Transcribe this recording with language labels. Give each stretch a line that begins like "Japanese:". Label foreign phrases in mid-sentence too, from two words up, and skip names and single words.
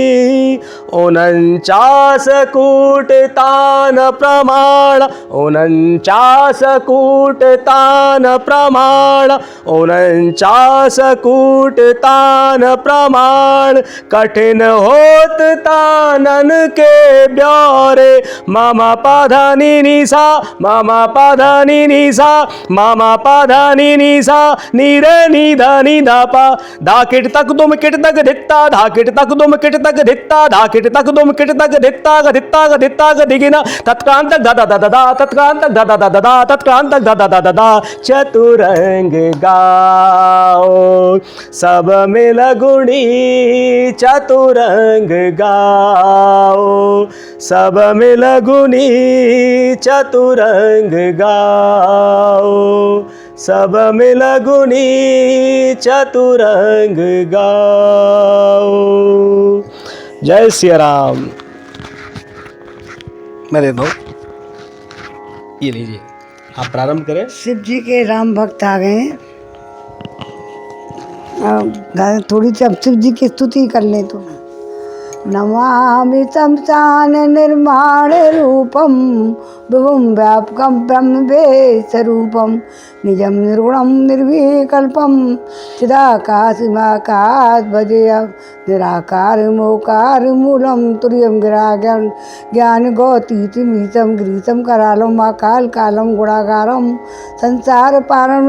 Hindi: 49 कूट तान प्रमाण, 49 कूट तान प्रमाण, 49 कूट तान प्रमाण, कठिन होत तानन के ब्योरे, मामा पाधा नी निसा, मामा पाधा नी निसा, मामा पाधा नी निसा, नीरे निधा निधा पा, धाकिट तक दुम किट तक धित्ता, धाकिट तक दुम किट तक धित्ता, धाकिट तक दुम किट तक धित्ता धित्ता धित्ता दिगिना, तत्कांत दादा दादा दा, तत्कांत दादा दादा दा, तत्कांत दादा दादा दा, चतुरंग गाओ सब मिल गुणी, चतुरंग गाओ सब मिल गुणी, चतुरंग गाओ सब मिल गुणी, चतुरंग गाओ। जय सिया राम। मैं दे दो, ये लीजिए, आप प्रारंभ करें। शिव जी के राम भक्त आ गए हैं। अब थोड़ी सी अब शिव जी की स्तुति कर लें तो।
Sanskrit: नमामि शमशान निर्माण रूपम, विभुम व्यापकम ब्रह्म वेशरूपम, निजम निर्गुणम निर्विकल्पम, चिदाकाशमाकाश भजेयम, निराकार मोकार मूलम तुर्यम गिराज्ञान ज्ञान गौतीतिमीतम ग्रीतम करालम अकाल कालम गुणागारम, संसार पारम